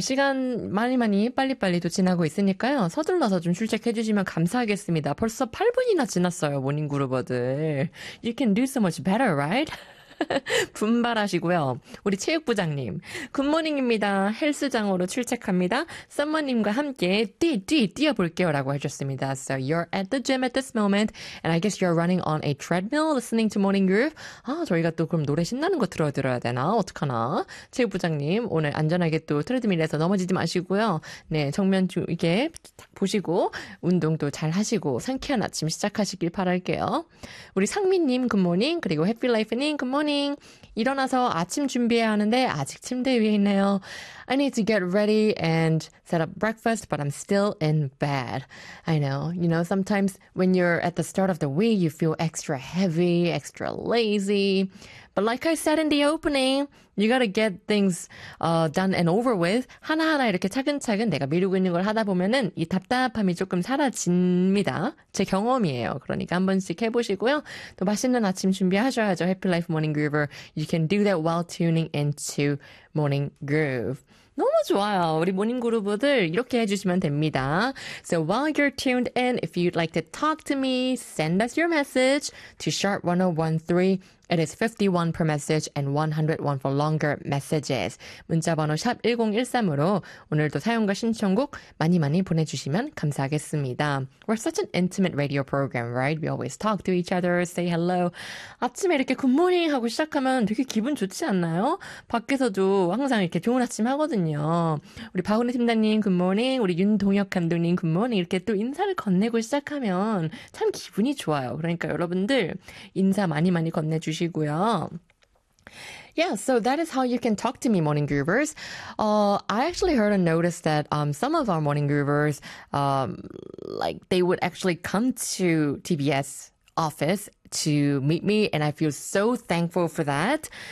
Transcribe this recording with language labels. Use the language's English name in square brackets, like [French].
[Korean] 시간 많이 많이 빨리빨리도 지나고 있으니까요. 서둘러서 좀 출첵해주시면 감사하겠습니다. 벌써 8분이나 지났어요, 모닝그룹어들. [English] You can do so much better, right? [Korean] 분발하시고요. 우리 체육부장님, 굿모닝입니다. 헬스장으로 출첵합니다. 썸머님과 함께 뛰어볼게요 라고 해줬습니다. [English] So you're at the gym at this moment, and I guess you're running on a treadmill listening to Morning Groove. [Korean] 아, 저희가 또 그럼 노래 신나는 거 들어드려야 되나? 어떡하나? 체육부장님, 오늘 안전하게 또 트레드밀에서 넘어지지 마시고요. 네, 정면 이렇게 딱 보시고 운동도 잘 하시고 상쾌한 아침 시작하시길 바랄게요. 우리 상민님, 굿모닝. 그리고 해피라이프님, 굿모닝. [English] Good morning. [Korean] 일어나서 아침 준비해야 하는데 아직 침대 위에 있네요. [English] I need to get ready and set up breakfast, but I'm still in bed. I know. You know, sometimes when you're at the start of the week, you feel extra heavy, extra lazy. But like I said in the opening, you gotta get things done and over with. [Korean] 하나하나 이렇게 차근차근 내가 미루고 있는 걸 하다 보면은 이 답답함이 조금 사라집니다. 제 경험이에요. 그러니까 한 번씩 해보시고요. 또 맛있는 아침 준비하셔야죠. [English] Happy Life Morning Groover. You can do that while tuning into Morning Groove. [Korean] 너무 좋아요. 우리 모닝 그룹들 이렇게 해주시면 됩니다. [English] So while you're tuned in, if you'd like to talk to me, send us your message to Sharp 1013. It is 51 per message and 101 for longer messages. [Korean] 문자번호 샵1013으로 오늘도 사용과 신청곡 많이 많이 보내주시면 감사하겠습니다. [English] We're such an intimate radio program, right? We always talk to each other, say hello. [Korean] 아침에 이렇게 굿모닝 하고 시작하면 되게 기분 좋지 않나요? 밖에서도 항상 이렇게 좋은 아침 하거든요. 우리 박은혜 팀장님 굿모닝, 우리 윤동혁 감독님 굿모닝 이렇게 또 인사를 건네고 시작하면 참 기분이 좋아요. 그러니까 여러분들 인사 많이 많이 건네주시고 주시고요. [English] Yeah, so that is how you can talk to me, Morning Groovers. I actually heard and noticed that some of our Morning Groovers, like they would actually come to TBS office to meet me, and I feel so thankful for that.